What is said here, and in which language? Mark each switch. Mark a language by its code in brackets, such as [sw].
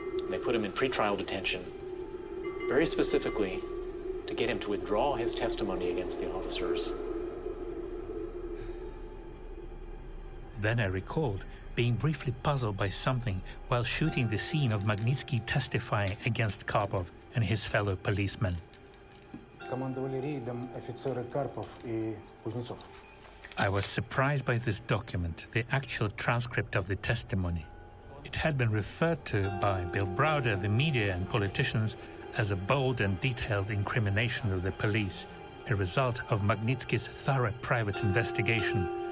[en] They put him in pretrial detention, very specifically to get him to withdraw his testimony against the officers. Then I recalled being briefly puzzled by something while shooting the scene of Magnitsky testifying against Karpov and his fellow policemen. [ru] Командовали рейдом офицеры Карпов и Кузнецов. [en] I was surprised by this document, the actual transcript of the testimony. It had been referred to by Bill Browder, the media and politicians as a bold and detailed incrimination of the police, a result of Magnitsky's thorough private investigation.